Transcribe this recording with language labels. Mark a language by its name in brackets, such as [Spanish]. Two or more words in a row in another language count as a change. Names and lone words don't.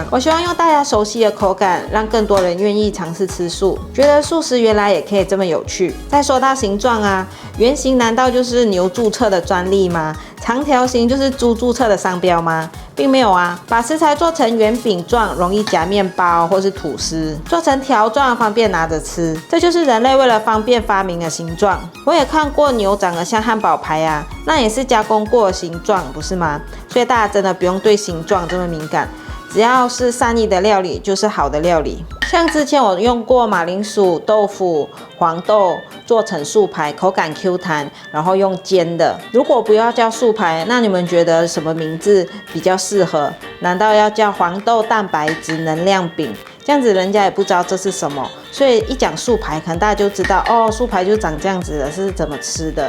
[Chinese] 我希望用大家熟悉的口感，讓更多人願意嘗試吃素，覺得素食原來也可以這麼有趣。再說到形狀啊，圓形難道就是牛註冊的專利嗎？長條形就是豬註冊的商標嗎？並沒有啊，把食材做成圓餅狀，容易夾麵包或是吐司；做成條狀，方便拿着吃。這就是人類為了方便發明的形狀。我也看過牛長得像漢堡排啊，那也是加工過的形狀，不是嗎？所以大家真的不用對形狀這麼敏感，只要是善意的料理就是好的料理。像之前我用過馬鈴薯、豆腐、黃豆做成素排，口感 Q 彈，然後用煎的。如果不要叫素排，那你們覺得什麼名字比較適合？難道要叫黃豆蛋白質能量餅？這樣子人家也不知道這是什麼，所以一講素排，可能大家就知道哦，素排就長這樣子的，是怎麼吃的？